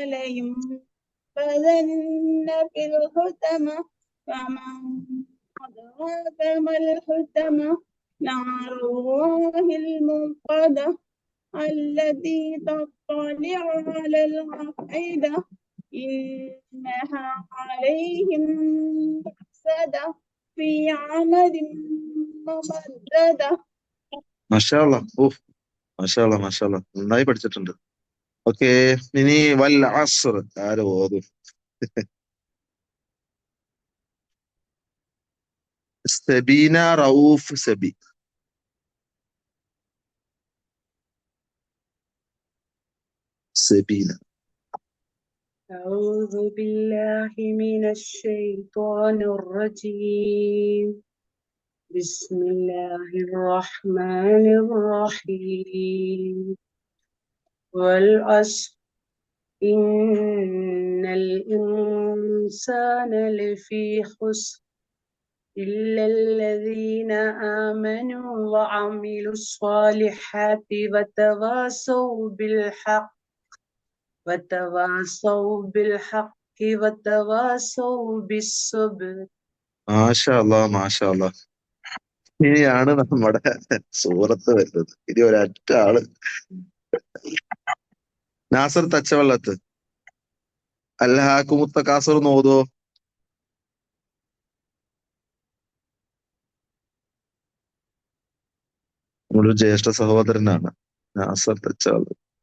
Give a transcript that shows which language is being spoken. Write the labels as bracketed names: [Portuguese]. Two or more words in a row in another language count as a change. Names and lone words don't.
[Arabic] لينبذن في الحطمة فما أدراك ما الحطمة نار الله الموقدة التي تطلع على الأفئدة إنها عليهم مؤصدة في عمد ممددة. ما شاء الله. ഓഫ് ما شاء الله ما شاء الله. [Malayalam] നന്നായി പഠിച്ചിട്ടുണ്ട്. ഓക്കെ ഇനി വൽ അസ്ർ ആര് ഓതും? സബീന റഊഫ് സബി. സബീന. [Arabic] أعوذ بالله من الشيطان الرجيم بسم الله الرحمن الرحيم والعصر إن الإنسان لفي خسر إلا الذين آمنوا وعملوا الصالحات وتواصوا بالحق وتواصوا بالصبر. ما شاء الله ما شاء الله. [Malayalam] ഇനിയാണ് നമ്മുടെ സൂറത്ത് വരുന്നത്. ഇനി ഒരൊറ്റ ആള് നാസർ തച്ചവള്ളത്ത് അൽഹാക്കുമുത്ത കാസർ നോതോ? നമ്മുടെ ഒരു ജ്യേഷ്ഠ സഹോദരനാണ് നാസർ തച്ചവള്ളത്ത്.